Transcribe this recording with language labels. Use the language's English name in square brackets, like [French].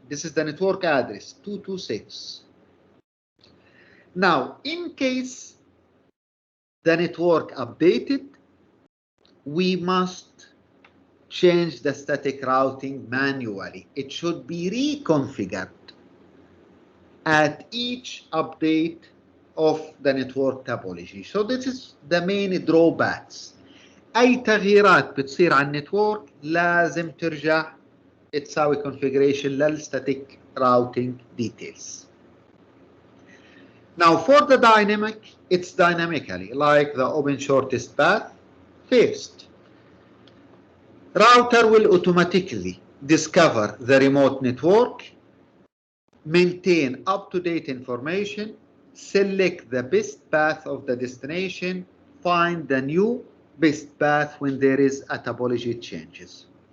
[English] This is the network address 226. Now, in case the network updated, we must change the static routing manually. It should be reconfigured at each update of the network topology. So this is the main drawbacks. [Arabic] أي تغييرات بتصير على النتورك لازم ترجع تساوي configuration للstatic routing details. [English] Now for the dynamic, it's dynamically like the open shortest path. First, router will automatically discover the remote network, maintain up-to-date information, select the best path of the destination, find the new best path when there is a topology changes.